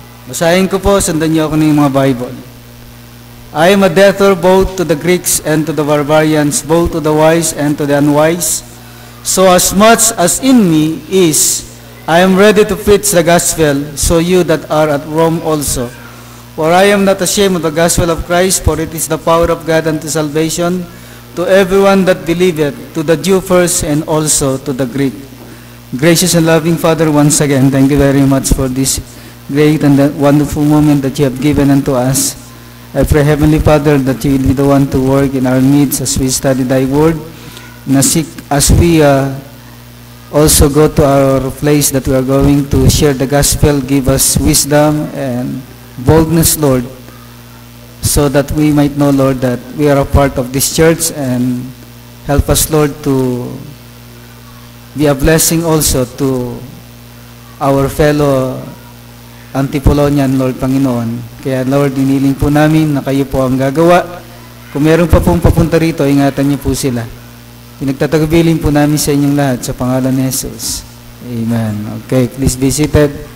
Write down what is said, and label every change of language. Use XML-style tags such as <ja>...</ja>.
<tl>Basahin ko po, sundan niyo ako ng mga Bible.</tl> <en>I am a debtor both to the Greeks and to the barbarians, both to the wise and to the unwise. So as much as in me is, I am ready to preach the gospel, so you that are at Rome also. For I am not ashamed of the gospel of Christ, for it is the power of God unto salvation, to everyone that believeth, to the Jew first and also to the Greek. Gracious and loving Father, once again, thank you very much for this great and wonderful moment that you have given unto us. I pray, Heavenly Father, that you will be the one to work in our midst as we study thy word, and as we also go to our place that we are going to share the gospel. Give us wisdom and boldness, Lord, so that we might know, Lord, that we are a part of this church, and help us, Lord, to be a blessing also to our fellow Antipolonian, Lord, Panginoon.</en> <tl>Kaya, Lord, iniling po namin na kayo po ang gagawa. Kung meron pa pong papunta rito, ingatan niyo po sila. Pinagtatagabilin po namin sa inyong lahat sa pangalan ni Jesus. Amen.</tl> <en>Okay, please be seated.</en>